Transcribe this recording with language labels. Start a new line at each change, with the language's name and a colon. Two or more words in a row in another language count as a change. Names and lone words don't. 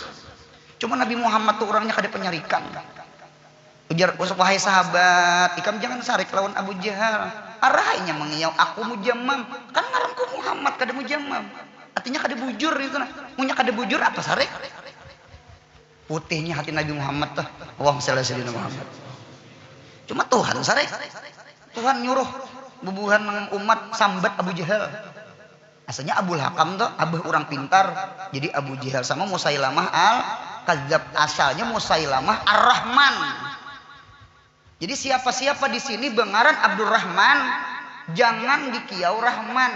Banjar: Cuma Nabi Muhammad tuh orangnya kada penyarikan. Ujar wahai sahabat, ikam jangan sarik lawan Abu Jahal. Arahnya mengiau aku mujammam, kan ngaranku Muhammad kada mujammam. Artinya kada bujur itu nah. Munya kada bujur apa sarik? Putihnya hati Nabi Muhammad tuh.
Arabic: Allahumma shalli ala sayyidina Muhammad.
Banjar: Cuma Tuhan sarik. Tuhan nyuruh bubuhan umat sambat Abu Jahal. Asalnya Abul Hakam tuh abah orang pintar, jadi Abu Jahal sama Musailamah Al-Kadzab. Asalnya Musailamah Ar-Rahman. Jadi siapa-siapa di sini bengaran Abdurrahman, jangan dikiau Rahman.